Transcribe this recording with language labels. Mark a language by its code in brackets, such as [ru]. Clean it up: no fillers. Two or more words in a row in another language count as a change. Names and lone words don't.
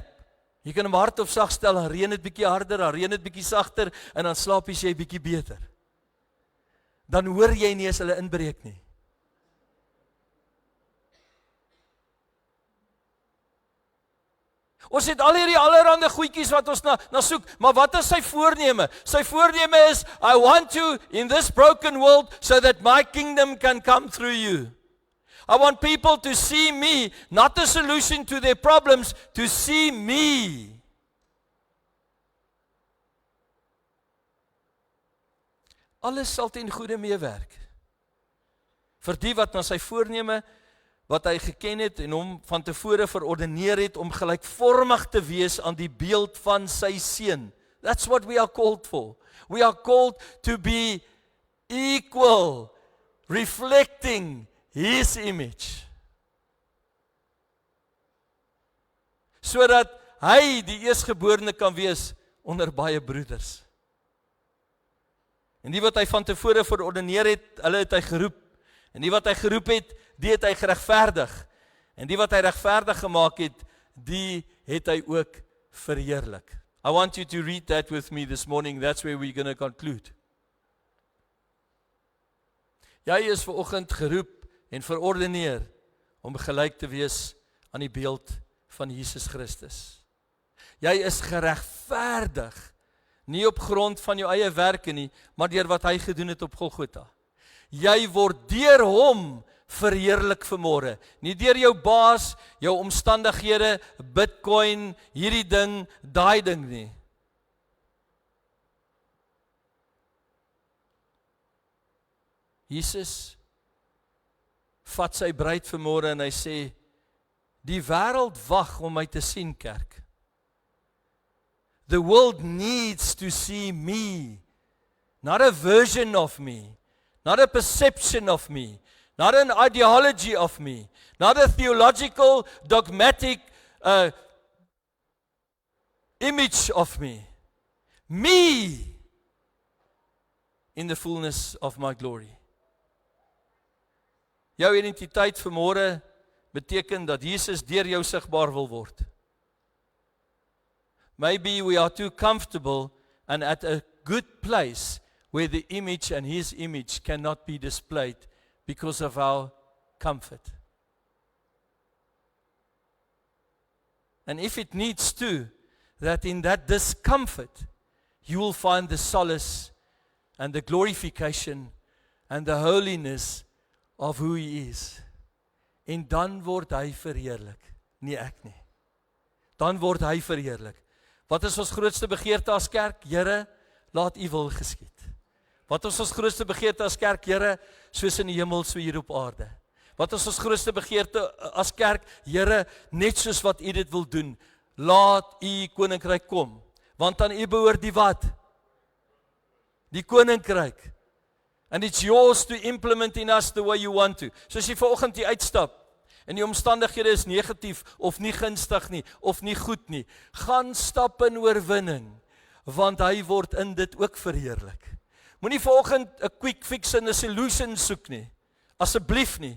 [af] Jy kan hom hard of sag stel, dan reën dit bietjie harder, dan reën dit bietjie sagter en dan slaap jy bietjie beter. Dan hoor jy nie as hulle inbreek nie. Ons het al hierdie allerhande goedjies wat ons na soek, maar wat is sy voorneme? Sy voorneme is, [en] I want you in this broken world so that my kingdom can come through you. I want people to see me, not the solution to their problems, to see me. [af] Alles sal ten goeie meewerk. Vir die wat na sy voorneme wat hy geken het en hom van tevore verordeneer het om gelykvormig te wees aan die beeld van sy seun. [en] That's what we are called for. We are called to be equal, reflecting his image. [af] Sodat hy die eerstgeborene kan wees onder baie broeders. En die wat hy van tevore verordeneer het, hulle het hy geroep. En die wat hy geroep het, die het hy geregverdig. En die wat hy regverdig gemaak het, die het hy ook verheerlik. [en] I want you to read that with me this morning. That's where we're going to conclude. [af] Jy is vanoggend geroep en verordeneer om gelyk te wees aan die beeld van Jesus Christus. Jy is geregverdig, nie op grond van jou eie werke nie, maar deur wat hy gedoen het op Golgotha. Jy word deur hom verheerlik vanmôre. Nie deur jou baas, jou omstandighede, Bitcoin, hierdie ding, daai ding nie. Jesus vat sy bruid vanmôre en hy sê, die wêreld wag om my te sien, kerk. [en] The world needs to see me, not a version of me, not a perception of me, not an ideology of me, not a theological, dogmatic image of me. Me in the fullness of my glory. [af] Jou identiteit vanmôre beteken dat Jesus deur jou sigbaar wil word. [en] Maybe we are too comfortable and at a good place where the image and his image cannot be displayed because of our comfort. And if it needs to, that in that discomfort, you will find the solace and the glorification and the holiness of who he is. [af] En dan word hy verheerlik, nie ek nie. Dan word hy verheerlik. Wat is ons grootste begeerte as kerk? Here, laat u wil geskied. Wat is ons grootste begeerte as kerk? Here, soos in die hemel, so hier op aarde. Wat is ons grootste begeerte as kerk? Here, net soos wat u dit wil doen, laat u koninkryk kom. Want aan u behoort die wat? Die koninkryk. [en] And it's yours to implement in us the way you want to. [af] So as jy vanoggend hier uitstap, en die omstandighede is negatief, of nie gunstig nie, of nie goed nie, gaan stap in oorwinning, want hy word in dit ook verheerlik. Moenie vanoggend 'n [en] quick fix [af] en 'n solution soek nie, asseblief nie.